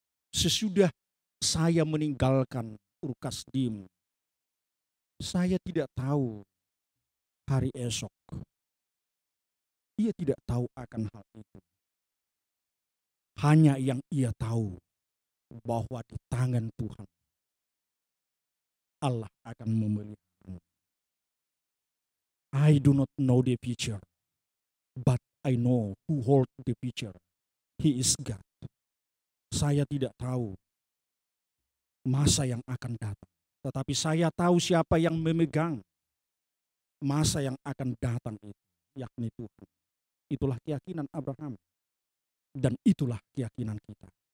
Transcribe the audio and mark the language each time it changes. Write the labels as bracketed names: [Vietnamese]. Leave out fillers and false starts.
[Indonesian] Sesudah saya meninggalkan Ur Kasdim, saya tidak tahu hari esok. Ia tidak tahu akan hal itu. Hanya yang ia tahu bahwa di tangan Tuhan Allah akan memelihara. [English] I do not know the future, but I know who holds the future. He is God. [Indonesian] Saya tidak tahu masa yang akan datang, tetapi saya tahu siapa yang memegang masa yang akan datang itu, yakni Tuhan. Itulah keyakinan Abraham, dan itulah keyakinan kita.